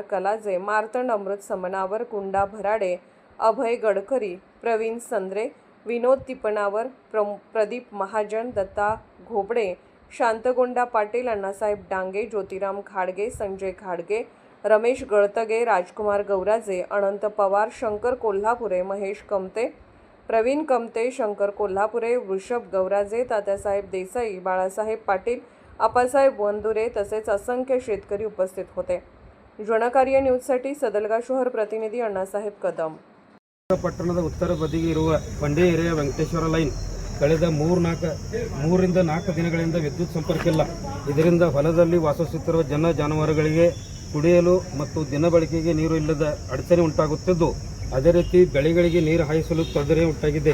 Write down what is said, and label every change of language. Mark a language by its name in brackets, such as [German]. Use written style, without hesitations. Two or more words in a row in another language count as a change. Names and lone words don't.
[Marathi] कलाजे, मार्तंड अमृत समनावर, कुंडा भराडे, अभय गडकरी, प्रवीण संद्रे, विनोद तिपणावर, प्रदीप महाजन, दत्ता घोबडे, शांतगोंडा पाटील, अण्णासाहेब डांगे, ज्योतिराम खाडगे, संजय खाडगे, रमेश गळतगे, राजकुमार गौराजे, अनंत पवार, शंकर कोल्हापुरे, महेश कमते, प्रवीण कमते, शंकर कोल्हापुरे, वृषभ गौराजे, तात्यासाहेब देसाई, बाळासाहेब पाटील, आपासाहेब वंदुरे तसेच असंख्य शेतकरी उपस्थित होते। जनकार्य न्यूजसाठी सदलगा शहर प्रतिनिधी अण्णासाहेब कदम। [Kannada] ಪಟ್ಟಣದ ಉತ್ತರ ಬದಿಗೆ ಇರುವ ಬಂಡೆ ಏರಿಯಾ ವೆಂಕಟೇಶ್ವರ ಲೈನ್ ಕಳೆದ 3 ದಿನಗಳಿಂದ ವಿದ್ಯುತ್ ಸಂಪರ್ಕ ಇಲ್ಲ। ಇದರಿಂದ ಹೊಲದಲ್ಲಿ ವಾಸಿಸುತ್ತಿರುವ ಜನ ಜಾನುವಾರುಗಳಿಗೆ ಕುಡಿಯಲು ಮತ್ತು ದಿನಬಳಕೆಗೆ ನೀರು ಇಲ್ಲದ ಅಡಚಣೆ ಉಂಟಾಗುತ್ತಿದ್ದು, ಅದೇ ರೀತಿ ಬೆಳೆಗಳಿಗೆ ನೀರು ಹಾಯಿಸಲು ತೊಂದರೆ ಉಂಟಾಗಿದೆ।